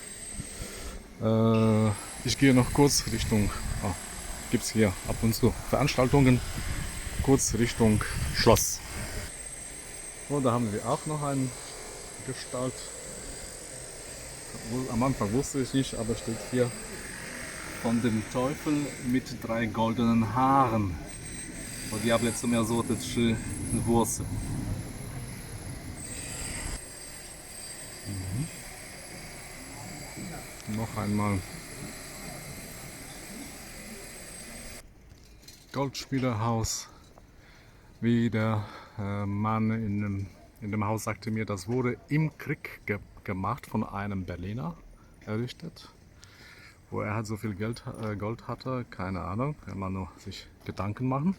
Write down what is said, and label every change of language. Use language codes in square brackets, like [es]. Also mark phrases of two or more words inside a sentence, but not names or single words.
[de] Ich gehe noch kurz Richtung, gibt es hier ab und zu Veranstaltungen, kurz Richtung Schloss. Und da haben wir auch noch eine Gestalt. Am Anfang wusste ich nicht, aber steht hier von dem Teufel mit 3 goldenen Haaren. [pl] O diable, co miał złote 3 włosy. [de] Noch einmal Goldschmiederhaus. wie der Mann in dem Haus sagte mir, das wurde im Krieg gemacht von einem Berliner errichtet, wo er halt so viel Gold hatte, keine Ahnung, kann man nur sich Gedanken machen.